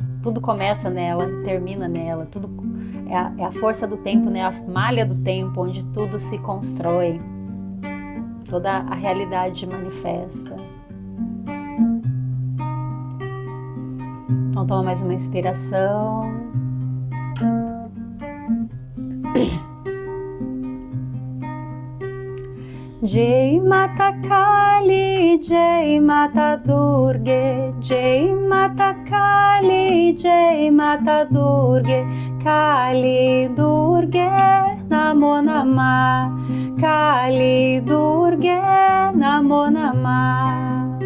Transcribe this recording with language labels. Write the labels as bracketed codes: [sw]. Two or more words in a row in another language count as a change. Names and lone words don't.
[pt] Tudo começa nela, termina nela, tudo é a força do tempo, né? A malha do tempo, onde tudo se constrói, toda a realidade manifesta. Então toma mais uma inspiração. [sa] Jai Mata Kali, Jai Mata Durga, Jai Mata Kali, Jai Mata Durga, Kali Durga Namo Namah, Kali Durga Namo Namah.